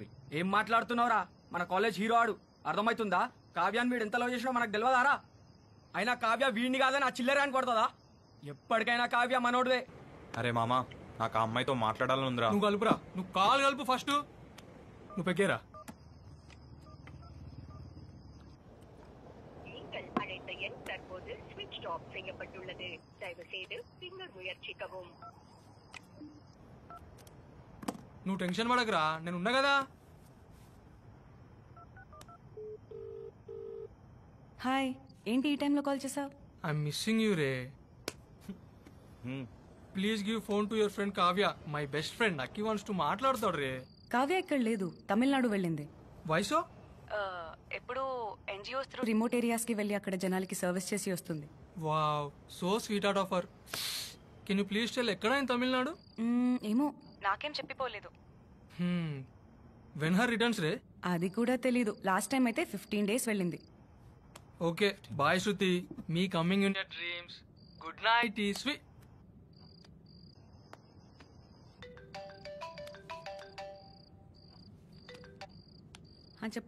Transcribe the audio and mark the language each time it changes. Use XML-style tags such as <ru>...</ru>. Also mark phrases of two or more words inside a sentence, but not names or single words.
<te>ఏం మాట్లాడుతున్నావురా? మన</te> <en>college hero</en> <te>ఆడు, అర్థమవుతుందా? కావ్యాన్ని వీడు ఎంత లవ్ చేసినా మనకు తెలియదారా? అయినా కావ్య వీడిని కాదని ఆ చిల్లర అని కొడతాదా? ఎప్పటికైనా కావ్య మనోడువే. అరే మామా, నాకు ఆ అమ్మాయితో మాట్లాడాలని ఉందిరా. నువ్వు కలుపురా, నువ్వు కాలు కలుపు ఫస్ట్. నువ్వు పెగ్గేరా.</te> <ta>அழைத்த எண் தற்போது</ta> <en>switch off</en> <ta>செய்யப்பட்டுள்ளது. தயவு செய்து பின்னர் முயற்சிக்கவும்.</ta> <te>నువ్వు టెన్షన్ పడకరా, నేను ఉన్నా కదా. హాయ్, ఏంటి ఈ టైంలో కాల్ చేసావు?</te> <en>I'm missing you రే. Please give phone to your friend కావ్య. my best friend నక్కి wants to</en> <te>మాట్లాడతాడు రే. కావ్య ఇక్కడ లేదు, తమిళనాడు వెళ్ళింది. వయసు ఎప్పుడు</te> <en>NGOs through remote areas</en> <te>కి వెళ్ళి అక్కడ జనాలకి సర్వీస్ చేసి వస్తుంది.</te> <en>wow, so sweet heart of her. Can you please tell ఎక్కడ ఇన్ తమిళనాడు?</en> <te>ఏమో నాకేం చెప్పిపోలేదు.</te> <en>when her returns రే?</en> <te>అది కూడా తెలీదు.</te> <en>last time</en> <te>అయితే 15 days వెళ్ళింది.</te> <en>okay bye శృతి, me coming in your dreams. good night e sweet.</en> <te>చెప్పు.</te>